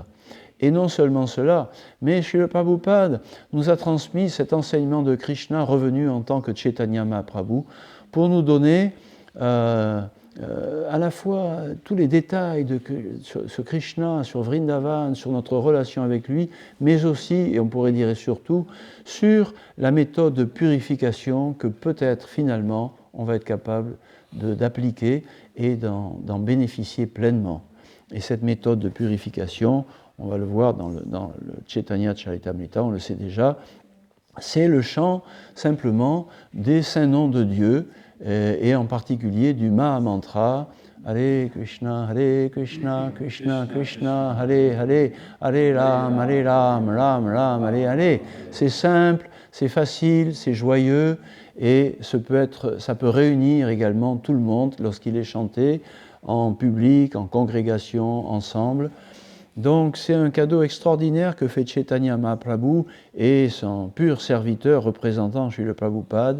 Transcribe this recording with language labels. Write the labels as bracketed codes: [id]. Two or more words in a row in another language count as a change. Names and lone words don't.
[fr] Et non seulement cela, mais Srila Prabhupada nous a transmis cet enseignement de Krishna revenu en tant que Chaitanya Mahaprabhu pour nous donner à la fois tous les détails sur ce Krishna, sur Vrindavan, sur notre relation avec lui, mais aussi, et on pourrait dire et surtout, sur la méthode de purification que peut-être finalement on va être capable d'appliquer et d'en bénéficier pleinement. Et cette méthode de purification, on va le voir dans le Chaitanya Charitamrita, on le sait déjà, c'est le chant simplement des saints noms de Dieu, et en particulier du Mahamantra, Hare Krishna, Krishna Krishna, Hare Hare, Hare Ram, Ram Ram, Hare Hare. C'est simple, c'est facile, c'est joyeux, et ça peut réunir également tout le monde lorsqu'il est chanté en public, en congrégation, ensemble. Donc c'est un cadeau extraordinaire que fait Chaitanya Mahaprabhu et son pur serviteur représentant Srila Prabhupada.